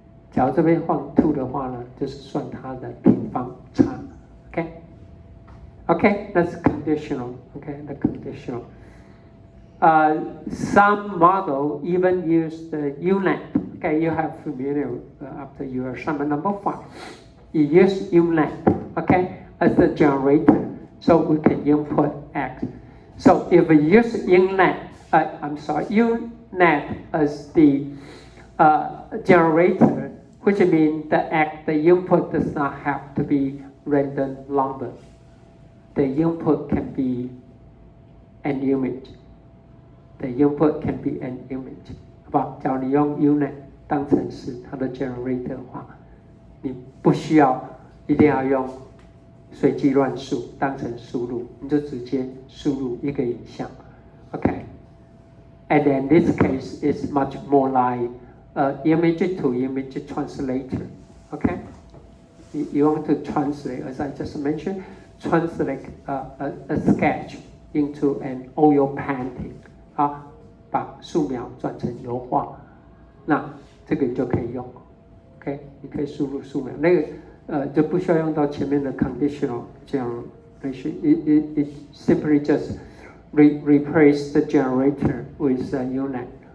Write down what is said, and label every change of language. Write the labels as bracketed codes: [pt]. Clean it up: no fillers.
[zh] 假如这边放 2 的话呢，就是算它的平方差。 [en] Okay, okay, that's conditional. Okay, the conditional. Some model even use the UNet. Okay, you have familiar after your assignment number 5. You use UNet, okay, as the generator, so we can input X. So if we use UNet as the generator, which means the input does not have to be random number. The input can be an image. The input can be an image. [zh] 好不好？假如你用 UNet 当成是它的 generator 的话，你不需要一定要用随机乱数当成输入，你就直接输入一个影像。 [en] Okay. And then this case is much more like image to image translator. Okay. You want to translate, as I just mentioned, translate a sketch into an oil painting. [zh] 把素描转成油画，那这个你就可以用 ，OK， 你可以输入素描，那个就不需要用到前面的 conditional 这样 [en] it simply just replace the generator with a unit.